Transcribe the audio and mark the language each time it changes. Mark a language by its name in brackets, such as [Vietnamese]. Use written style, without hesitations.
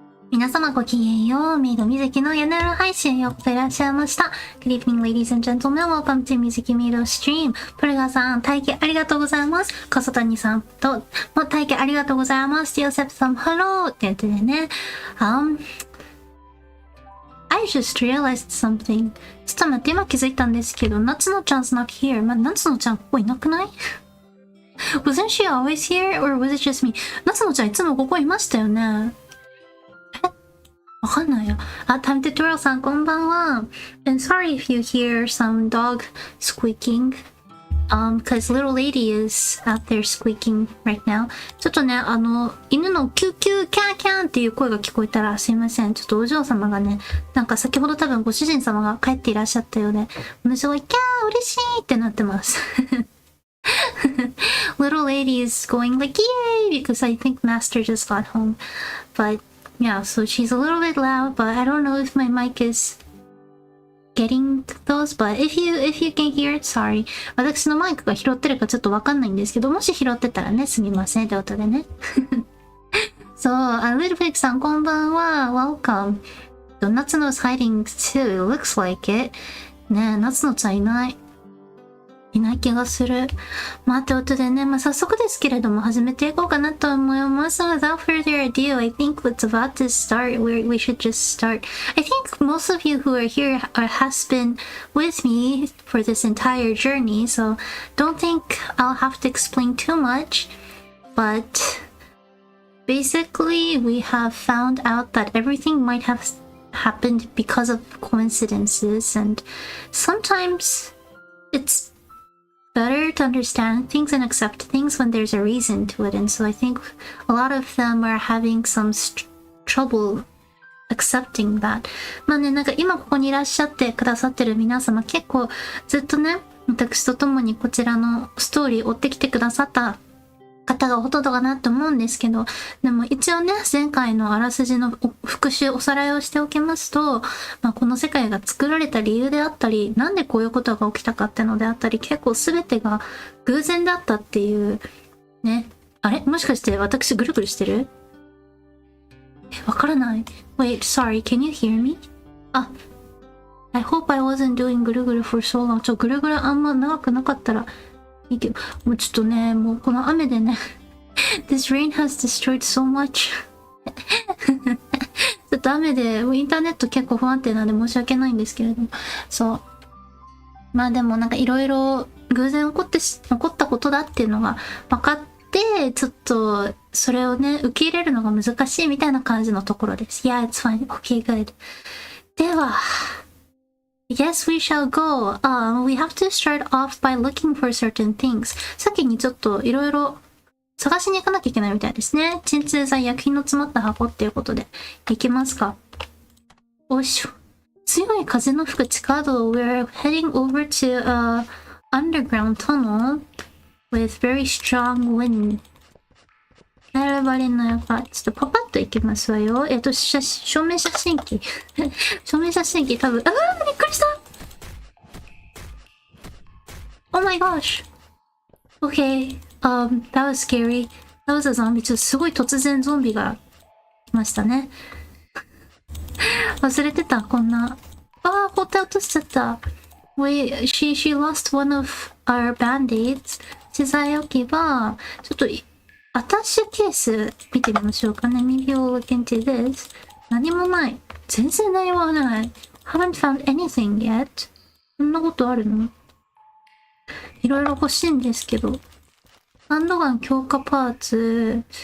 [Japanese] 皆様ごきげんよう、メイド水木の夜なる配信よくいらっしゃいました。 [English] Good evening, ladies and gentlemen. Welcome to Mizuki Meido stream. [Japanese] プレガさん、待機ありがとうございます。笠谷さんとも待機ありがとうございます。ヨセプさん、Hello! って言ってね。 [English] I just realized something. [Japanese] ちょっと待って、今気づいたんですけど、夏野ちゃん [English] 's not here. [Japanese] 夏野ちゃんここいなくない？ [English] Wasn't she always here? Or was it just me? [Japanese] 夏野ちゃんいつもここいましたよね。わかんないよ。 Time Tutorial さんこんばんは。 [English] And sorry if you hear some dog squeaking. Cause little lady is out there squeaking right now. [Japanese] ちょっとね、犬のキューキューキャーキャーンっていう声が聞こえたらすいません。ちょっとお嬢様がね、なんか先ほど多分ご主人様が帰っていらっしゃったようで、すごいキャー嬉しいってなってます。 [English] Little lady is going like yay because I think master just got home. But yeah, so she's a little bit loud, but I don't know if my mic is getting those, but if you can hear it, sorry. [Japanese] 私のマイクが拾ってるかちょっとわかんないんですけど、もし拾ってたらね、すみませんってことでね。そう、Little Pig さんこんばんは。 [English] Welcome. Natsuno's hiding too. Looks like it. [Japanese] ねえ、Natsunoちゃんいない気がする。ってことでね、早速ですけれども始めていこうかなと思います。 [English] Without further ado, I think what's about to start, we should just start. I think most of you who are here has been with me for this entire journey, so don't think I'll have to explain too much. But basically, we have found out that everything might have happened because of coincidences, and sometimes it's better to understand things and accept things when there's a reason to it. And so I think a lot of them are having some trouble accepting that. [Japanese] ね、なんか今ここにいらっしゃってくださってる皆様結構ずっとね、私と共にこちらのストーリー追ってきてくださった方がほとんどかなと思うんですけど、でも一応ね、前回のあらすじの復習おさらいをしておきますと、この世界が作られた理由であったり、なんでこういうことが起きたかってのであったり、結構全てが偶然だったっていうね。あれもしかして私ぐるぐるしてる？わからない。 [English] Wait, sorry, can you hear me? I hope I wasn't doing ぐるぐる for so long. [Japanese] ぐるぐるあんま長くなかったらいいけど、もうちょっとね、もうこの雨でね [English] This rain has destroyed so much [Japanese] ちょっと雨でインターネット結構不安定なんで申し訳ないんですけれども、そうでもなんかいろいろ偶然起こったことだっていうのが分かって、ちょっとそれをね受け入れるのが難しいみたいな感じのところです。 [English] Yeah, it's fine. Okay, good. [Japanese] では [English] Yes, we shall go. We have to start off by looking for certain things. [Japanese] 先にちょっといろいろ探しに行かなきゃいけないみたいですね。鎮痛剤、薬品の詰まった箱っていうことで。行きますか。おいしょ。強い風の吹く地下道。 [English] We're heading over to a underground tunnel with very strong wind. [Japanese] everybody のやっぱ、ちょっとパパッと行きますわよ。証明写真機。証明写真機多分、びっくりした ! [English] Oh my gosh! Okay. That was scary. That was a zombie. [Japanese] ちょっとすごい突然ゾンビが来ましたね。忘れてた、こんな。放って落としちゃった。 [English] Wait, she lost one of our band-aids. [Japanese] 資材置き場。ちょっと、アタッシュケース見てみましょうかね。 [English] Maybe we'll look into this. [Japanese] 何もない。全然何もない。 [English] Haven't found anything yet. [Japanese] そんなことあるの？いろいろ欲しいんですけど。ハンドガン強化パーツ。